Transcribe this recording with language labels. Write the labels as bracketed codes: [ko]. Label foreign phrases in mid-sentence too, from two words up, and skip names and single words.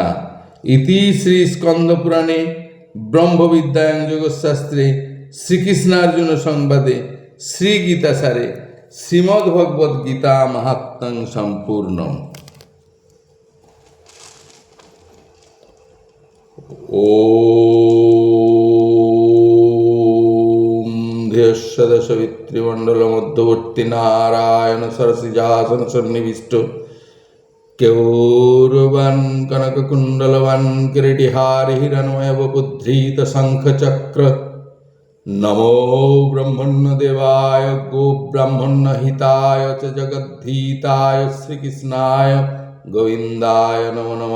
[sa] ইতি শ্রী স্কন্দ পুরাণে ব্রহ্মবিদ্যায়ং যোগশাস্ত্রে শ্রীকৃষ্ণার্জুন সংবাদে শ্রী গীতাসারে শ্রীমদ্ভগবদ্ গীতা মাহাত্ম্যং সম্পূর্ণম। ওম ध्येयस्य মধ্যবর্তী নারায়ণ সরসিজাসন সন্নিবিষ্ট কেউরবান কনককুণ্ডলবান কিরীটিহারি হিরণ্ময় বপুদ্ধৃত শঙ্খচক্র নমো ব্রহ্মণ্য দেবায় গো ব্রাহ্মণ্য হিতায় চ জগদ্ধীতায় শ্রীকৃষ্ণায় গোবিন্দায় নমো নমঃ।